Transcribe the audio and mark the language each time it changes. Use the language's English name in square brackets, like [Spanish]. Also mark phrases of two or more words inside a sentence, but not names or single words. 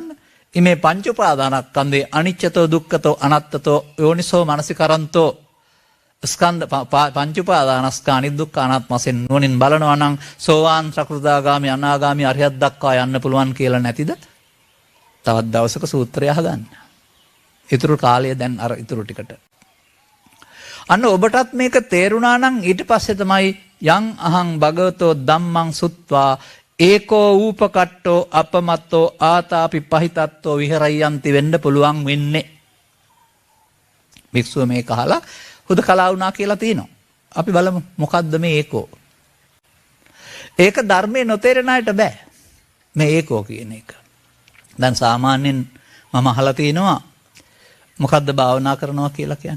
[Pali] ඉමේ පංච උපාදානස්කන්ධේ අනිච්චතෝ දුක්ඛතෝ අනාත්තතෝ යෝනිසෝ මනසිකරන්තෝ [Sinhala] ස්කන්ධ පංච උපාදානස්කන්ධ දුක්ඛ අනාත්ම වශයෙන් නුවණින් බලනවා නම් සෝවාන් සකෘදාගාමි අනාගාමි අරියත් දක්වා යන්න පුළුවන් කියලා නැතිද? තවත් දවසක සූත්‍රය අහගන්න. ඊතුරු කාලය දැන් අර ඊතුරු ටිකට අන්න ඔබටත් මේක තේරුණා නම් ඊට පස්සේ තමයි [Pali] යං අහං භගවතෝ ධම්මං සුත්වා ඒකෝ ූපකට්ටෝ අපමත්තෝ ආතාපි පහිතත්තෝ විහෙරයන්ති [Sinhala] වෙන්න පුළුවන් වෙන්නේ. භික්ෂුව මේක අහලා හුදකලා වුණා කියලා තියෙනවා. අපි බලමු මොකද්ද මේ ඒකෝ. ඒක ධර්මයේ නොතේරෙන අයට බෑ. මේ ඒකෝ කියන එක. දැන් සාමාන්‍යයෙන් මම අහලා තිනවා මොකද්ද භාවනා කරනවා කියලා කියන්නේ?